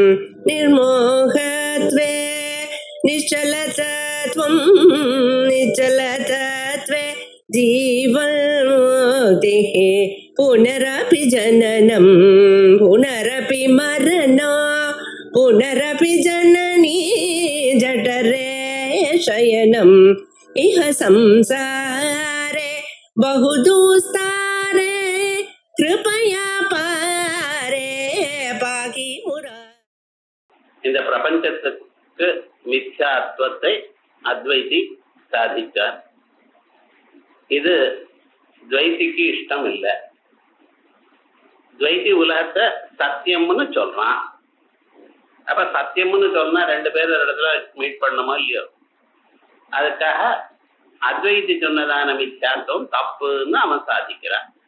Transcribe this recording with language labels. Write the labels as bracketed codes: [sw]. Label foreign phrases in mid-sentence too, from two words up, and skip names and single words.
[sa] निर्मोहत्वे निश्चलतत्वं निश्चलतत्वे जीवन्मुक्तिः पुनरपि जननं पुनरपि मरणं पुनरपि जननी जठरे शयनम् इह संसारे बहुदुस्तारे कृपया पारे पाकि मुरा. [ta] இந்த பிரபஞ்சத்துக்கு மித்யாத்வத்தை அத்வைதி சாதிச்சார். இது துவைதிக்கு இஷ்டம் இல்லை. துவைதி உலகத்தை சத்தியம்னு சொல்றான். அப்ப சத்தியம்னு சொன்னா ரெண்டு பேரும் ஒரு இடத்துல மீட் பண்ணணுமோ இல்லையோ, அதுக்காக அத்வைதி சொன்னதான மித்யாத்வம் தப்புன்னு அவன் சாதிக்கிறான்.